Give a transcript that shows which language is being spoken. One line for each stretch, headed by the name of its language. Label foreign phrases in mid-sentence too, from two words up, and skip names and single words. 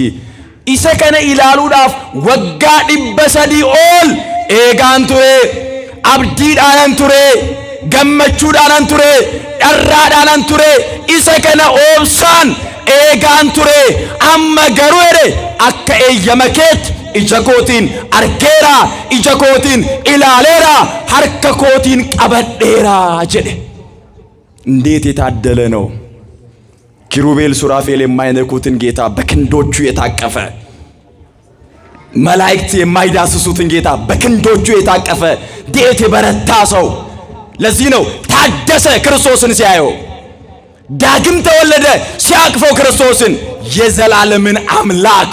Oromo: Isa kana ilaaluudhaaf waggaa 300 ol eegaan ture, abdiidhaan ture, gammachuudhaan ture, dharraadhaan ture. Isa kana obsaan eegaan ture. Amma garuu ere akka eeyyama keetti ija kootiin argeera, ija kootiin ilaaleera, harka kootiin qabadheera jedhe.
Amharic: እንዴት የታደለ ነው! ኪሩቤል ሱራፌል የማይነኩትን ጌታ በክንዶቹ የታቀፈ፣ መላእክት የማይዳስሱትን ጌታ በክንዶቹ የታቀፈ እንዴት የበረታ ሰው! ለዚህ ነው ታደሰ ክርስቶስን ሲያየው፣ ዳግም ተወለደ ሲያቅፈው ክርስቶስን። የዘላለምን አምላክ